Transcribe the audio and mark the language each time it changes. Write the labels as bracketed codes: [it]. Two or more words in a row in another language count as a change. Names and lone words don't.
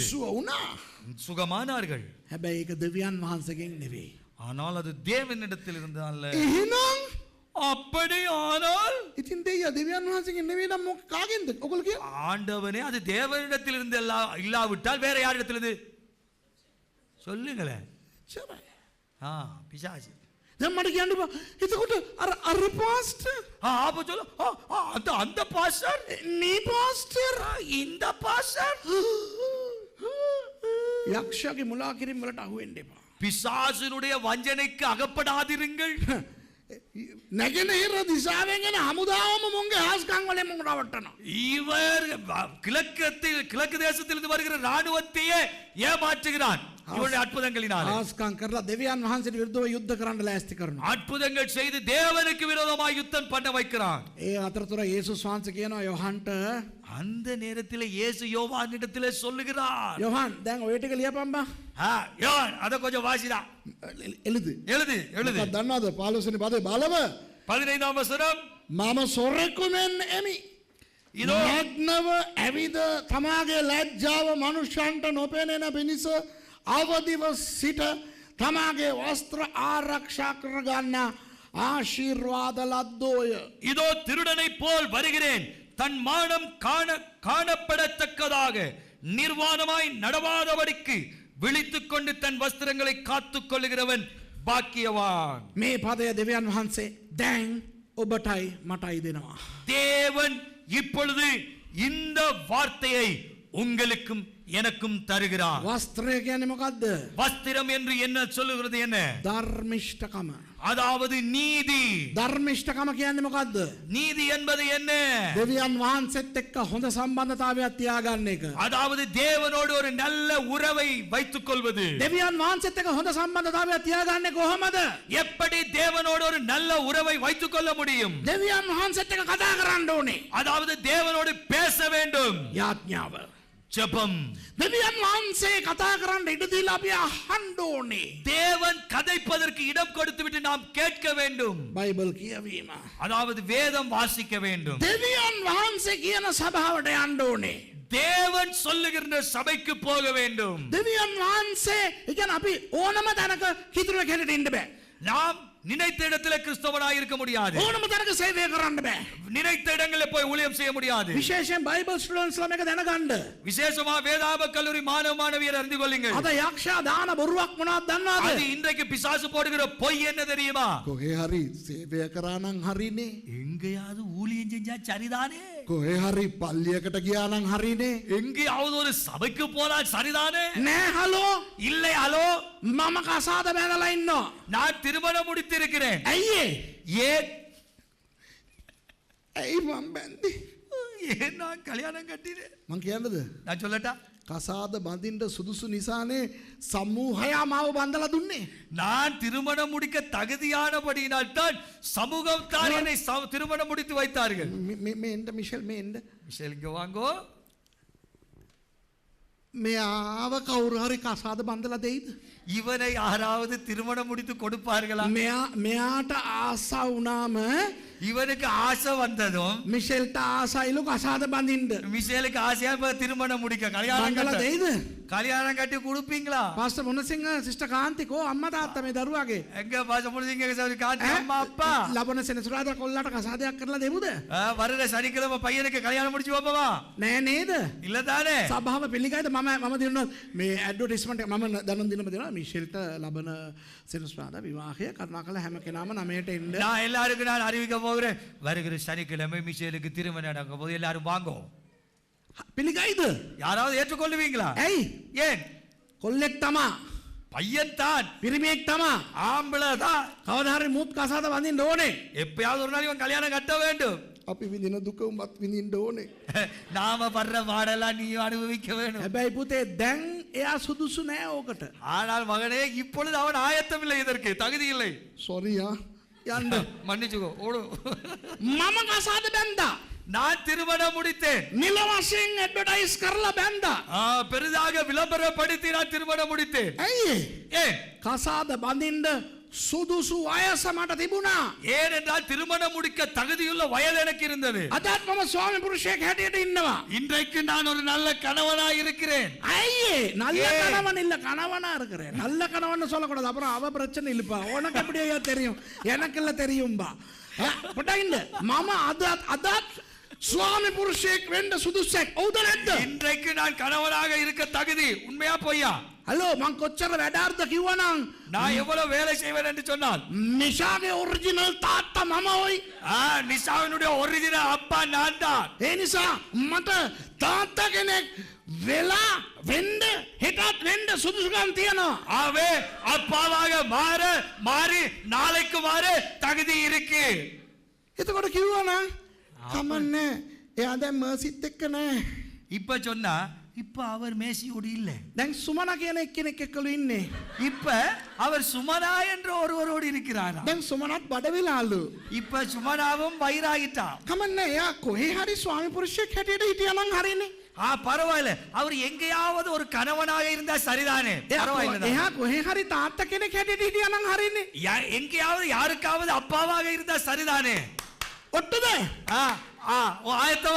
[si] සුව වුණා. [ta] சுகமானார்கள். [si] හැබැයි ඒක දෙවියන් වහන්සේගෙන් නෙවෙයි. [ta] ஆனால் அது தேவனிடத்திலிருந்து அல்ல. [si] එහෙනම් [ta] அப்படி ஆனால் [si] ඉතින් දෙවියන් වහන්සේගෙන් නෙවෙයි නම් මොක කාගෙන්ද? ඔයගොල්ලෝ කිය. [ta] ஆண்டவனே அது தேவனிடத்திலிருந்து இல்லாவிட்டால் வேற யாரிடத்திலிருந்து? சொல்லுங்களேன். [si] සරයි. [ta] பிசாசு. [si] දැන් මට කියන්න බා. එතකොට අර පාස්ටර් [ta] அப்ப சொல்ல அந்த பாஸ்டர் [si] නී පාස්ටර් [ta] இந்த பாஸ்டர் [si] යක්ෂයාගේ මුලා කිරීම වලට අහු වෙන්න එපා. [ta] பிசாசினுடைய வஞ்சனைக்கு அகப்படாதிருங்கள். [si] නැගෙනහිර දිශාවෙන් එන හමුදාවම මුන්ගේ හාස්කම් වලින් මුන් රවට්ටනවා. [ta] இவர் கிழக்கு தேசத்திலிருந்து வருகிற ராணுவத்தையே ஏமாற்றுகிறான் இவருடைய அற்புதங்களினால். [si] හාස්කම් කරලා දෙවියන් වහන්සේට විරුද්ධව යුද්ධ කරන්න ලෑස්ති කරනවා. [ta] அற்புதங்கள் செய்து தேவனுக்கு விரோதமாக யுத்தம் பண்ண வைக்கிறான். [si] ඒ අතරතුර යේසුස් වහන්සේ කියනවා යොහන්ට [ta] அந்த நேரத்தில் இயேசு யோவானிடத்திலே சொல்லுகிறார். [si] යොහන් දැන් ඔය ටික ලියපන් බා. [ta] யோவான் அத கொஞ்சம் வாசிடா. எழுது. [si] මොකක්ද දන්නවද 15 වෙනි පදේ බලව [ta] 15ாம் வசனம் [si] මම සොරෙකු මෙන් එමි. [ta] இதோ [si] නග්නව ඇවිද තමාගේ ලැජ්ජාව මනුෂ්‍යයන්ට නොපෙනෙන පිණිස අවදිව සිට තමාගේ වස්ත්‍ර ආරක්ෂා කරගන්න ආශිර්වාද ලද්දෝය. [ta] இதோ திருடனைப் போல் வருகிறேன், தன் மானம் காணப்படத்தக்கதாக நிர்வாணமாய் நடவாதபடிக்கு விழித்துக் கொண்டு தன் வஸ்திரங்களை காத்துக் கொள்ளுகிறவன் பாக்கியவான். [si] මේ පදය දෙවියන් වහන්සේ දැන් ඔබටයි මටයි දෙනවා. [ta] தேவன் இப்பொழுது இந்த வார்த்தையை உங்களுக்கும் எனக்கும் தருகிறார். [si] වස්ත්‍රය කියන්නේ මොකද්ද? [ta] வஸ்திரம் என்று என்ன சொல்லுகிறது? என்ன? [si] ධර්මිෂ්ඨකම. [ta] அதாவது நீதி. [si] ධර්මිෂ්ඨකම කියන්නේ මොකද්ද? [ta] நீதி என்பது என்ன? [si] දෙවියන් වහන්සේත් එක්ක හොඳ සම්බන්ධතාවයක් තියාගන්න එක. [ta] அதாவது தேவனோடு ஒரு நல்ல உறவை வைத்துக் கொள்வது. [si] දෙවියන් වහන්සේත් එක්ක හොඳ සම්බන්ධතාවයක් තියාගන්නේ කොහොමද? [ta] எப்படி தேவனோடு ஒரு நல்ல உறவை வைத்துக் கொள்ள முடியும்? [si] දෙවියන් වහන්සේත් එක්ක කතා කරන්න ඕනේ. [ta] அதாவது தேவனோடு பேச வேண்டும். [si] යාඥාව. [ta] ஜெபம். [si] දෙවියන් වහන්සේ කතා කරන්න ඉඩ දීලා අපි අහන්න ඕනේ. [ta] தேவன் கதைப்பதற்கு இடம் கொடுத்து விட்டு நாம் கேட்க வேண்டும். [si] බයිබල් කියවීම. [ta] அதாவது வேதம் வாசிக்க வேண்டும். [si] දෙවියන් වහන්සේ කියන සභාවට යන්න ඕනේ. [ta] தேவன் சொல்லுகின்ற சபைக்கு போக வேண்டும். [si] දෙවියන් වහන්සේ කියන්නේ අපි ඕනම තැනක කිතුරු කෙනෙක් ඉන්න බෑ. [ta] நாம் நினைத்த இடத்துல கிறிஸ்தவனாய் இருக்க முடியாது. [si] ඕනම තැනක සේවය කරන්න බෑ. [ta] நினைத்த இடங்களில் போய் ஊழியம் செய்ய முடியாது. [si] විශේෂයෙන් බයිබල් ස්ටුඩන්ට්ස්ලා මේක දැනගන්න. [ta] விசேஷமா வேதாப கல்லூரி மாணவ மாணவியர் அறிந்து கொள்ளுங்கள். [si] අද යක්ෂයා දාන බොරුවක් මොනවද [ta] அது [si] දන්නවද? [ta] இன்றைக்கு பிசாசு போடுகிற பொய் என்ன தெரியுமா? [si] කොහේ හරි සේවය කරා නම් හරිනේ. [ta] எங்கேயாவது ஊழியம் செஞ்சா சரிதானே? [si] කොහේ හරි පල්ලියකට ගියා නම් හරිනේ. [ta] எங்கேயாவது ஒரு சபைக்கு போனால் சரிதானே? [si] නෑ හලෝ [ta] இல்லை ஹலோ, [si] මම කසාද බැඳලා ඉන්නවා. [ta] நான் திருமணம் முடித்திருக்கிறேன். [si] ඇයි [ta] ஏன் [si] ඇයි මම බැන්දේ? [ta] ஏன் நான் கல்யாணம் கட்டினேன்? [si] මං කියන්නද? [ta] நான் சொல்லட்டா? [si] කසාද බඳින්න සුදුසු නිසානේ සමූහයා මාව බඳලා දුන්නේ. [ta] நான் திருமணம் முடிக்க தகுதியானபடியினால் தான் சமூகம் தான் என்னை திருமணம் முடித்து வைத்தார்கள். [si] මේ එන්න මිෂෙල් මේ එන්න. [ta] மிஷேல் இங்க வாங்கோ. [si] මෙයාව කවුරු හරි කසාද බඳලා දෙයිද? [ta] இவனை யாராவது திருமணம் முடித்து கொடுப்பார்களா? [si] මෙයාට ආසා වුණාම [ta] இவனுக்கு ஆசை வந்ததும் [si] මිෂෙල්ට ආසයිලු කසාද බඳින්න. [ta] மிஷேலுக்கு ஆசையா இப்ப திருமணம் முடிக்க கல்யாணம் [si] බඳලා [ta] கட்ட. [si] දෙයිද? [ta] கல்யாணம் கட்டி கொடுப்பீங்களா? [si] පාස්ටර් මොනසිංහ සිස්ටර් කාන්ති කෝ අම්මා තාත්තා මේ දරුවාගේ [ta] எங்க பாச முடிஞ்சீங்க சார் காட்டு அம்மா அப்பா [si] ලබන සෙනසුරාදා කොල්ලාට කසාදයක් කරලා දෙමුද? [ta] வருகிற சனிக்கிழமை பையனுக்கு கல்யாணம் முடிச்சு வைப்பவா? [si] නෑ නේද? [ta] இல்ல தானே? [si] සභාව පිළිගයිද? මම දිනුවා මේ ඇඩ්වර්ටයිස්මන්ට් එක මම දැනුම් දිනම දෙනවා මිෂෙල්ට ලබන සෙනසුරාදා විවාහය කරුණාකර හැම කෙනාම 9ට එන්න. [ta] நான் எல்லாருக்கும் நான் அறிவிக்க போகிறேன். வருகிற சனிக்கிழமை மிஷேலுக்கு திருமணம் நடக்க போது எல்லாரும் வாங்கோ. [si] පිළිගයිද? [ta] யாராவது ஏற்றுக்கொள்ளுவீங்களா? [si] ඇයි? [ta] ஏன்? [si] කොල්ලෙක් තමා. [ta] பையன் தான் [si] පිරිමියෙක් තමා. [ta] ஆம்பளை தான் [si] කවදා හරි මුත් කසාද වඳින්න ඕනේ. [ta] எப்பயாவது ஒரு நாள் இவன் கல்யாணம் கட்ட வேண்டும். [si] අපි විඳින දුක උඹත් විඳින්න ඕනේ. [ta] நாம படுற பாடெல்லாம் நீயும் அனுபவிக்க வேணும். [si] හැබැයි පුතේ දැන් එයා සුදුසු නෑ ඕකට. [ta] ஆனால் மகனே இப்பொழுது அவன் ஆயத்தம் இல்லை, இதற்கு தகுதி இல்லை. [si] සොරියා යන්න. [ta] மன்னிச்சுக்கோ, ஓடு. [si] මම කසාද බැන්දා. [ta] நான் திருமணம் முடித்தேன். [si] නිල වශයෙන් ඇඩ්වර්ටයිස් කරලා බැන්දා. [ta] பெரிதாக விளம்பரப்படுத்தி நான் திருமணம் முடித்தேன். [si] ඇයි [ta] ஏன்? [si] කසාද බඳින්න සුදුසු වයස මට තිබුණා. [ta] ஏனென்றால் திருமணம் முடிக்க தகுதியுள்ள வயது எனக்கு இருந்தது. [si] අදත් මම ස්වාමි පුරුෂයෙක් හැටියට ඉන්නවා. [ta] இன்றைக்கு நான் ஒரு நல்ல கணவனாக இருக்கிறேன். ஐயே நல்ல கணவன் இல்ல கணவனா இருக்கிறேன். நல்ல கணவன் சொல்லக்கூடாது, அப்புறம் அவ பிரச்சனை இல்லப்பா. உனக்கு எப்படியா தெரியும், எனக்கு இல்ல தெரியும்பா. [si] පුටායින්ට මාමා අදත් ස්වාමි පුරුෂයෙක් වෙන්න සුදුසුයෙක් ඔව්ද නැද්ද? [ta] இன்றைக்கு நான் கணவனாக இருக்க தகுதி உண்மையா பொய்யா? [si] ஹலோ මං කොච්චර වැඩාර්ථ කිව්වනම් [ta] நான் எவ்வளவு வேலை செய்வேன் என்று சொன்னால் [si] නිෂාගේ ඔරිජිනල් තාත්තා මම ඔයි. [ta] நிஷாவினுடைய ஒரிஜினல் அப்பா நான் தான். [si] ඒ නිසා මට තාත්තා කෙනෙක් වෙලා වෙන්න හෙටත් වෙන්න සුදුසුකම් තියෙනවා. [ta] ஆவே அப்பாவாக மாறி நாளைக்கு மாற தகுதி இருக்கு. [si] එතකොට කිව්වනම් කමන්නේ එයා දැන් මර්සිත් එක්ක නැහැ. [ta] இப்ப சொன்னா இப்ப அவர் மேசியோடு இல்ல. [si] දැන් සුමනා කියන එක්කෙනෙක් එක්කලු ඉන්නේ. [ta] இப்ப அவர் சுமனா என்ற ஒருவரோடு இருக்கிறாரா. [si] දැන් සුමනත් බඩ වෙලාලු. [ta] இப்ப சுமனாவும் வயிறாகிட்டான். [si] කමන්නේ එයා කොහේ හරි ස්වාමි පුරුෂයෙක් හැටියට හිටියානම් හරිනේ. [ta] பரவாயில்ல, அவர் எங்கேயாவது ஒரு கணவனாக இருந்தா சரிதானே. பரவாயில்ல, [si] එයා කොහේ හරි තාත්තා කෙනෙක් හැටියට හිටියානම් හරිනේ. [ta] எங்கேயாவது யாருக்காவது அப்பாவாக இருந்தா சரிதானே. [si] ඔට්ටුද? [ta] ஆயத்தமா